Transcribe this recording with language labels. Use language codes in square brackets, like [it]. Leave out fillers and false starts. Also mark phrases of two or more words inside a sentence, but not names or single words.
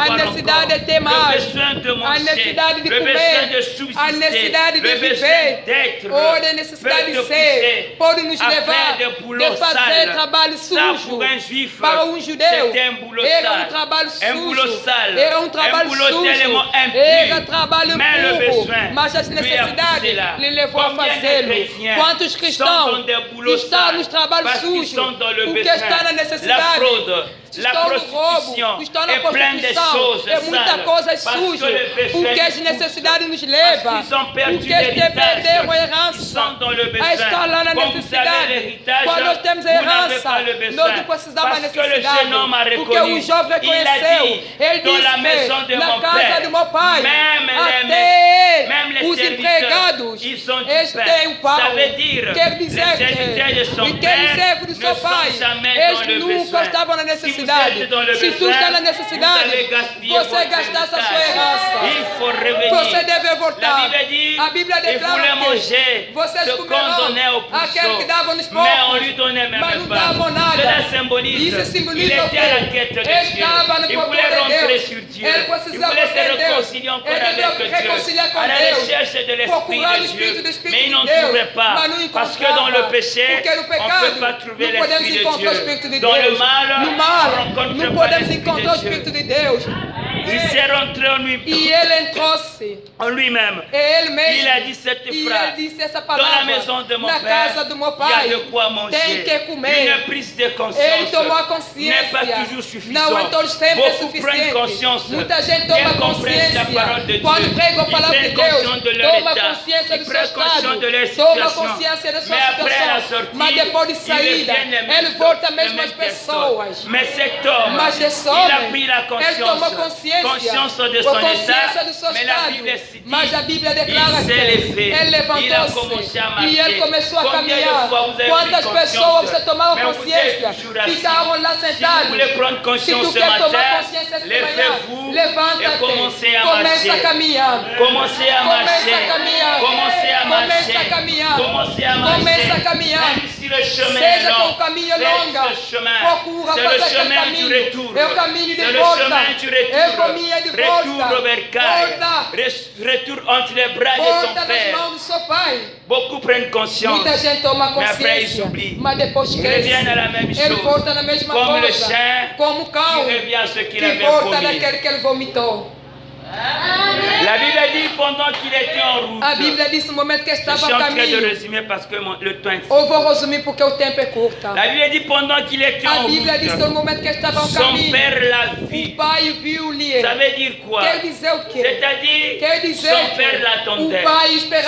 [pt] a necessidade [fr] encore, [pt] de ter mais, [fr] le besoin de [pt] a [fr] manger, [pt] necessidade de [fr] le besoin [pt] comer, [fr] de subsister, [pt] a necessidade de [fr] le besoin [pt] viver, [fr] d'être, [pt] ou a necessidade [fr] peut [pt] de [fr] te [pt] ser, [fr] pousser [pt] pode nos [fr] à [pt] levar [fr] faire des boulots [pt] de fazer [fr] sales. [pt] trabalho [fr] Ça, [pt] sujo. [fr] pour un juif, [pt] Para um judeu, [fr] c'était un boulot [pt] era [fr] sale. [pt] trabalho [fr] Un boulot [pt] sujo, [fr] sale. [pt] era trabalho [fr] boulot [pt] sujo, [fr] tellement impur. [pt] era trabalho [fr] Mais le [pt] impuro, [fr] besoin [pt] mas as [fr] lui a poussé [pt] necessidades [fr] là. [pt] lhe levou a [fr] Combien de [pt] fazê-lo. [fr] chrétiens [pt] Quantos [fr] sont [pt] cristãos [fr] dans des boulots [pt] estão [fr] sales [pt] nos trabalhos [fr] parce qu'ils [pt] sujos, [fr] sont dans le [pt] porque [fr] besoin. [pt] estão na [fr] La [pt] necessidade, [fr] fraude, la [pt] estão no roubo, [fr] prostitution [pt] estão na [fr] et plein de [pt] prostituição, [fr] choses [pt] é muita [fr] sales. [pt] coisa [fr] Parce que [pt] suja, [fr] le besoin [pt] porque as [fr] nous [pt] necessidades nos [fr] pousse. [pt] levam, [fr] Parce qu'ils ont perdu [pt] porque eles [fr] l'héritage. [pt] perderam a [fr] Ils [pt] herança, [fr] sont dans le [pt] a [fr] besoin. [pt] estar lá na [fr] Quand vous avez [pt] necessidade. [fr] l'héritage, [pt] Quando nós temos a [fr] vous n'avez [pt] herança, [fr] pas le [pt] nós [fr] besoin. [pt] não precisamos da [fr] Parce que le [pt] necessidade, [fr] jeune homme a [pt] porque [fr] reconnu. [pt] o jovem [fr] Il a [pt] reconheceu, [fr] dit, [pt] ele [fr] dans la [pt] disse [fr] maison de [pt] na [fr] mon [pt] casa [fr] père, [pt] do meu pai, [fr] même [pt] até [fr] les [pt] os empregados, [fr] ils ont du [pt] eles [fr] pain. [pt] têm o pão. [fr] Ça veut dire, [pt] Quer [fr] les [pt] dizer [fr] serviteurs de son [pt] que aquele [fr] père [pt] servo do [fr] ne [pt] seu pai, [fr] sont jamais dans [pt] eles [fr] le [pt] nunca [fr] besoin. [pt] estavam na [fr] Si vous [pt] necessidade. [fr] êtes dans le [pt] Se tu [fr] besoin, [pt] está na [fr] vous [pt] necessidade, [fr] allez gaspiller [pt] você [fr] votre [pt] gastasse a sua [fr] héritage. [pt] herança. [fr] Il faut revenir. [pt] Você deve [fr] La [pt] voltar. [fr] Bible dit, [pt] A Bíblia [fr] il voulait [pt] declara [fr] manger [pt] que vocês [fr] ce qu'on [pt] comerão [fr] donnait au [pt] aquele que dava nos [fr] pourceau, mais on [pt] porcos, [fr] lui donnait [pt] mas [fr] même [pt] não [fr] pas. [pt] davam nada. [fr] Cela symbolise, [pt] Isso simboliza [fr] il [pt] o [fr] était à la [pt] quê? [fr] quête de [pt] Ele [fr] Dieu. [pt] estava no [fr] Il [pt] procura [fr] voulait [pt] de [fr] rentrer [pt] Deus. [fr] sur Dieu. [pt] Ele [fr] Il [pt] precisava [fr] voulait se [pt] ter Deus. [fr] réconcilier encore [pt] Ele devia [fr] avec Dieu, [pt] reconciliar com [fr] à la [pt] Deus. [fr] recherche de l'Esprit [pt] Procurar o [fr] de [pt] Espírito [fr] Dieu. [pt] do Espírito [fr] Mais ils [pt] de [fr] n'en [pt] Deus, [fr] trouvaient pas. [pt] mas não [fr] Parce que dans le [pt] encontrava. [fr] péché, [pt] Porque no [fr] on ne [pt] pecado [fr] peut pas trouver [pt] não podemos [fr] l'Esprit de [pt] encontrar o [fr] Dieu. [pt] Espírito de [fr] Dans le [pt] Deus. [fr] mal, [pt] No [fr] on [pt] mal, [fr] rencontre [pt] não [fr] pas [pt] podemos [fr] l'Esprit [pt] encontrar o [fr] de Dieu. [pt] Espírito de Deus. [fr] Il s'est rentré en lui- [pt] E ele entrou-se. [fr] en lui-même. [pt] É ele mesmo. [fr] Il a dit cette [pt] E ele [fr] phrase. [pt] disse essa [fr] Dans la [pt] palavra. [fr] maison de mon [pt] Na [fr] père, [pt] casa do meu [fr] il y a [pt] pai. [fr] de quoi manger. [pt] Tem que comer. [fr] Une prise de [pt] Ele [fr] conscience [pt] tomou a [fr] n'est pas [pt] consciência. [fr] toujours suffisant. [pt] Não é todo sempre [fr] Beaucoup prennent [pt] suficiente. [fr] conscience. [pt] Muita gente [fr] Ils [pt] toma [fr] comprennent la parole [pt] consciência. [fr] de Dieu. [pt] Quando prega a [fr] Ils [pt] palavra de [fr] prennent [pt] Deus, [fr] conscience de leur [pt] toma [fr] état. [pt] consciência [fr] Ils [pt] do seu [fr] prennent conscience [pt] estado. [fr] de leur [pt] Toma [fr] situation. [pt] consciência da sua [fr] Mais après la [pt] situação. [fr] sortie, [pt] Mas depois de [fr] ils [pt] saída, [fr] reviennent les mêmes [pt] ele volta [fr] les [pt] mesmo [fr] mêmes [pt] às pessoas. [fr] Mais cet homme, [pt] Mas esse [fr] il a [pt] homem, [fr] pris la [pt] ele tomou [fr] conscience [pt] consciência [fr] de son [pt] consciência [fr] état. [pt] do seu [fr] Mais la [pt] estado. [fr] Bible se dit, [pt] Mas a Bíblia declara [fr] il [pt] que [fr] s'est levé. [pt] ele [fr] Il a [pt] levantou-se [fr] commencé à [pt] e ele [fr] marcher. [pt] começou a [fr] Combien de [pt] caminhar. [fr] fois vous avez [pt] Quantas [fr] pris [pt] pessoas [fr] conscience? [pt] você tomava [fr] Mais vous êtes [pt] consciência? [fr] toujours assis. [pt] Ficavam lá [fr] Si vous [pt] sentados. [fr] voulez prendre [pt] Se [fr] conscience [pt] tu [fr] ce [pt] quer tomar [fr] matin, [pt] consciência essa manhã, [fr] levez-vous et [pt] levanta-te. [fr] commencez à [pt] Começa a [fr] marcher. [pt] caminhar. [fr] Commencez à [pt] Começa [fr] marcher. [pt] a caminhar. [fr] Commencez à [pt] Começa a [fr] marcher. [pt] caminhar. [fr] Commencez à marcher. [pt] Começa a caminhar. [fr] Même si le chemin [pt] Seja [fr] est [pt] que o [fr] long, [pt] caminho é [fr] fais [pt] longa, [fr] ce chemin. [pt] procura [fr] C'est [pt] fazer [fr] le [pt] aquele [fr] chemin du [pt] caminho. [fr] retour. [pt] É o caminho de [fr] C'est le [pt] volta. [fr] chemin du [pt] É o [fr] retour. [pt] caminho de volta. [fr] Retour vers Caille. [pt] Volta. [fr] Retour entre les bras de [pt] Volta [fr] ton [pt] nas [fr] Père. [pt] mãos do seu pai. [fr] Beaucoup prennent conscience. [pt] Muita gente toma [fr] Mais après, ils [pt] consciência, [fr] s'oublient. [pt] mas depois [fr] Ils [pt] esquece. [fr] reviennent à la même [pt] Ele [fr] chose. [pt] volta na mesma [fr] Comme le [pt] coisa. [fr] chien [pt] Como o cão [fr] qui revient à ce qu'il [pt] que [fr] avait [pt] volta [fr] promis. [pt] daquele que ele vomitou. [fr] La Bible dit pendant qu'il était en route. [pt] A Bíblia diz no momento que [fr] Je [pt] estava [fr] suis [pt] a [fr] en train de [pt] caminho. [fr] résumer parce que le temps est [pt] Eu vou resumir porque o tempo é curto. [fr] La Bible dit pendant qu'il était en [pt] A Bíblia diz que [fr] route, [pt] no momento que estava ao [fr] son [pt] caminho, [fr] père l'a [pt] o [fr] vu. [pt] pai viu-lhe. [fr] Ça veut dire quoi? [pt] Quer dizer o quê? [fr] C'est-à-dire, [pt] Quer dizer [fr] son père [pt] que [fr] l'attendait. [pt] o pai esperava